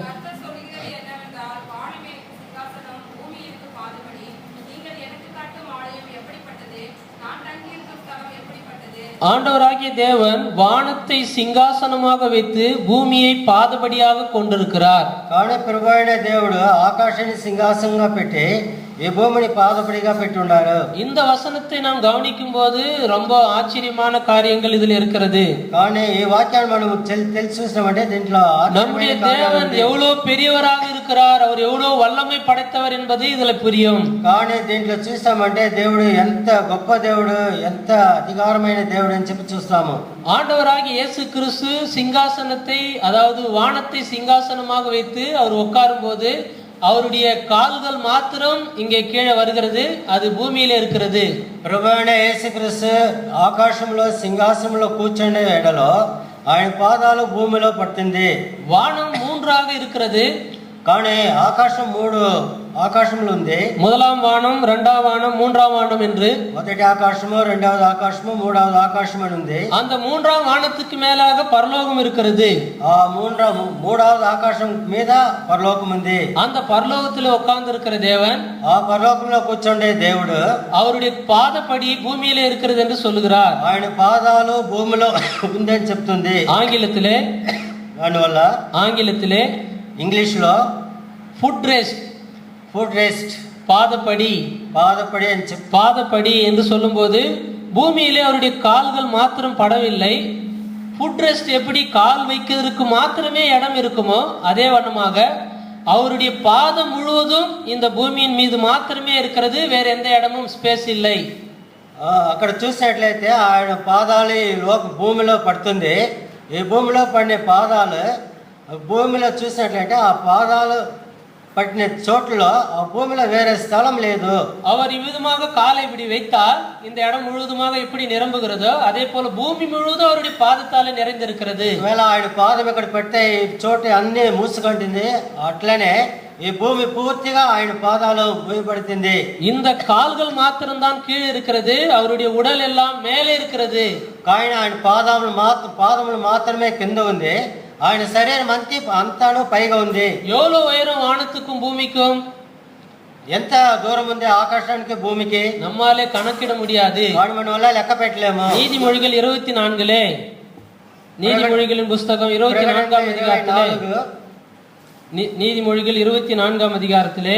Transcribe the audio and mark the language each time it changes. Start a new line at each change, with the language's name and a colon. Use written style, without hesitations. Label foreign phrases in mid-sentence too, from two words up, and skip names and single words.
Tamil: கர்த்தர் சொல்லுகிறது என்னவென்றால், வானம் எனக்கு சிங்காசனம், பூமி எனக்கு பாதபடி. நீங்கள் எனக்கு கட்டும் ஆலயம் எப்படிப்பட்டது? நான் தங்கியிருக்கும் ஸ்தலம் எப்படிப்பட்டது? ஆண்டவராகிய தேவன் வானத்தை சிங்காசனமாக வைத்து பூமியை பாதபடியாக கொண்டிருக்கிறார்.
Telugu: కానీ ప్రభు అయిన దేవుడు ఆకాశాన్ని సింహాసనంగా పెట్టి ఈ భూమిని పాదపడిగా పెట్టి ఉన్నారు.
Tamil: இந்த వசனத்தை நாம் கவனிக்கும் போது ரொம்ப ஆச்சரியமான காரியங்கள் இதில் இருக்கிறது.
Telugu: కానీ ఈ వాక్యాన్ని మనం తెలుసుకుంటే దీంట్లో
Tamil: நம்முடைய தேவன் எவ்வளவு பெரியவராக இருக்கிறார், அவர் எவ்வளவு வல்லமை படைத்தவர் என்பது இதுல புரியும்.
Telugu: కానీ దీంట్లో చూస్తామంటే దేవుడు ఎంత గొప్ప దేవుడు, ఎంత అధికారమైన దేవుడు అని చెప్పి చూస్తాము.
Tamil: ஆண்டவராகிய இயேசு கிறிஸ்து சிங்காசனத்தை, அதாவது வானத்தை சிங்காசனமாக வைத்து அவர் உட்காரும் போது அவருடைய கால்கள் மாத்திரம் இங்கே கீழே வருகிறது, அது பூமியில இருக்கிறது.
Telugu: ప్రభు అయిన యేసుక్రీస్తు ఆకాశంలో సింహాసనంలో కూర్చునే ఎడలో ఆయన పాదాలు భూమిలో పడుతుంది.
Tamil: வானம் மூன்றாக இருக்கிறது.
Telugu: కానీ ఆకాశం మూడు ఆకాశములు ఉంది.
Tamil: முதலாம் வானம், இரண்டாம் வானம், மூன்றாம் வானம் என்று.
Telugu: మొదటి ఆకాశము, రెండవది ఆకాశము, మూడవది ఆకాశం అని ఉంది.
Tamil: அந்த மூன்றாம் வானத்துக்கு மேலாக பரலோகம் இருக்கிறது.
Telugu: ఆ మూడవది ఆకాశం మీద పరలోకం ఉంది.
Tamil: அந்த பரலோகத்தில் உட்கார்ந்து இருக்கிற தேவன்,
Telugu: ఆ పరలోకంలో కూర్చుండే దేవుడు
Tamil: அவருடைய பாதப்படி பூமியிலே இருக்கிறது என்று சொல்லுகிறார்.
Telugu: ఆయన పాదాలు భూమిలో ఉందని చెప్తుంది.
Tamil: ஆங்கிலத்திலே
Telugu: దానివల్ల ఇంగ్లీష్ లో
English: foot rest, food rest,
Tamil: பாதப்படி
Telugu: అని
Tamil: பாதப்படி என்று சொல்லும்போது பூமியிலே அவருடைய கால்கள் மாத்திரம் படவில்லை.
English: foot rest
Tamil: எப்படி கால் வைக்கிறதுக்கு மாத்திரமே இடம் இருக்குமோ அதே வண்ணமாக அவருடைய பாதம் முழுவதும் இந்த பூமியின் மீது மாத்திரமே இருக்கிறது, வேற எந்த இடமும் ஸ்பேஸ் இல்லை.
Telugu: అక్కడ చూసినట్లయితే ఆయన పాదాలు భూమిలో పడుతుంది. ఈ భూమిలో పడిన పాదాలు భూమిలో చూసినట్లయితే ఆ పాదాలు పట్టిన చోట్లలో ఆ భూమిలో వేరే స్థలం లేదు.
Tamil: அவர் இவ்விதமாக காலை இப்படி வைத்தால் இந்த இடம் முழுவதுமாக எப்படி நிரம்புகிறதோ அதே போல பூமி முழுவதும் அவருடைய பாதத்தாலே நிறைந்திருக்கிறது.
Telugu: ఒకవేళ ఆయన పాదం ఇక్కడ పెడితే ఈ చోటు అన్ని మూసుకుంటుంది, అట్లనే ఈ భూమి పూర్తిగా ఆయన పాదాలు మూయబడుతుంది.
Tamil: இந்த కాల్கள் మాత్రంதான் கீழே இருக்கிறது, அவருடைய உடல் எல்லாம் மேலே இருக்கிறது.
Telugu: కానీ ఆయన పాదములు మాత్రమే కింద ఉంది, ఆయన శరీరం అంతాను పైగా ఉంది.
Tamil: எவ்வளவு உயரம் வானத்துக்கும் பூமிக்கும்,
Telugu: ఎంత దూరం ఉంది ఆకాశానికి భూమికి,
Tamil: நம்மாலே கணக்கிட முடியாது.
Telugu: వాడు మన వల్ల లెక్క పెట్టలేము.
Tamil: நீதிமொழிகள் 24 நீதிமொழிகளின் புஸ்தகம் 24ஆம் அதிகாரத்திலே, நீதிமொழிகள் 24ஆம் அதிகாரத்திலே